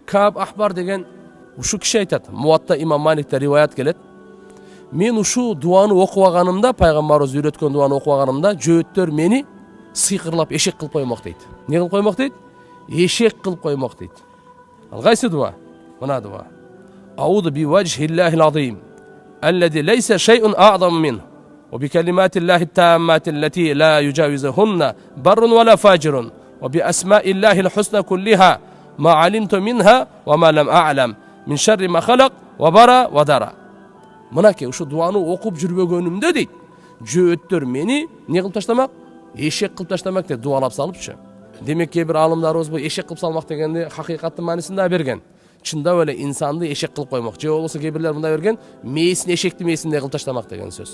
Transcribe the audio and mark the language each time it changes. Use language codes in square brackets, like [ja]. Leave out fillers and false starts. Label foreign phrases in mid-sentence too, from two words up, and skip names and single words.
[ky] Каб Ахбар деген ушу киши айтат, Муатта имам Маликте риваят келет. Мен ушу дуаны окуп алганымда, пайгамбарыбыз үйрөткөн дуаны окуп алганымда, жөөттөр мени сыйкырлап эшек кылып коймок дейт. Не кылып коймок дейт? Эшек кылып коймок дейт. Ал кайсы дуа? Мына дуа. [ar] أعوذ بوجه الله العظيم الذي ليس شيء أعظم من وبكلمات الله التامات التي لا يجاوزهن بر ولا فاجر وبأسماء الله الحسنى كلها ما علمت منها وما لم أعلم من شر ما خلق وبرأ وذرأ. [ky] Мынакей ушу дуаны окуп жүрбөгөнүмдө дейт, жөөттөр мени не кылып таштамак? Эшек кылып таштамак деп дуалап салыпчы. Демек кээ бир аалымдарыбыз бу эшек кылып салмак дегенди хакыйкаттын маанисин да берген. Чындап эле инсанды эшек кылып коймок. Же болбосо кээ бирлер мындай берген, мээсин эшектин мээсиндей кылып таштамак деген сөз.